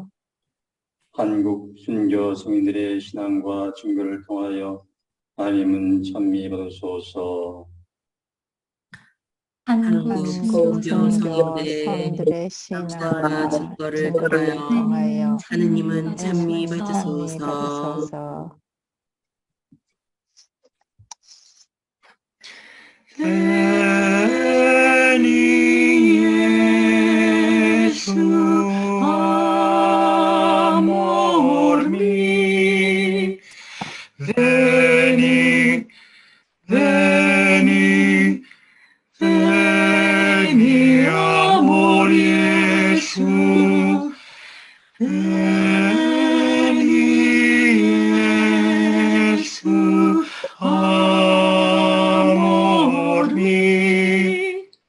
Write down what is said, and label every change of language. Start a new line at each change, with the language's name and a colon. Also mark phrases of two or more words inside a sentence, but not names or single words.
Korean: 한국 순교 성인들의 신앙과 증거를 통하여 하나님은 찬미받으소서. 한국 순교 성인들의 신앙과 증거를 통하여 하느님은 찬미받으소서.
Latin: Veni Iesu, amor mi, veni, veni, veni, amor Iesu, veni Iesu, amor mi,